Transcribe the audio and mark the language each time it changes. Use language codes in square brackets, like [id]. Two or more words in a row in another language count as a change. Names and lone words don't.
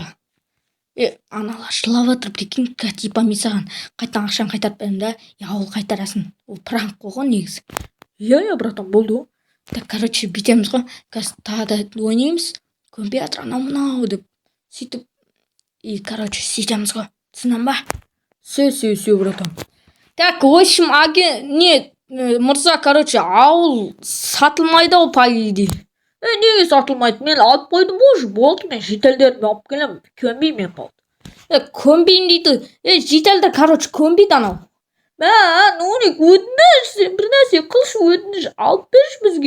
[kk] Аналар жылап жатыр, [ru] прикинь, типа [kk] мен саған қайтадан ақшаны қайтарып беремін да, ауыл қайтарасың. Ол пранк қой негізі. Я, братан, болды ғой. Так, короче, бүйтеміз ғой, қазір тағы да ойнаймыз, көнбей жатыр анау деп сөйтіп, [ru] и короче [kk] сөйтеміз ғой, түсіндің ба? [ru] Все, братан. Так, в общем, [kk] мырза, короче, ауыл сатылмайды ғой, [ru] по идее. [kk] Неге сатылмайды? Мен алып қойдым уже, болды, мен жителдерді алып келемін, көнбеймін болды. Көнбейін дейді. Жителдер, короче, көнбейді анау. Нурик, өтініш, сен бір нәрсе қылшы, өтініш, алып берші бізге.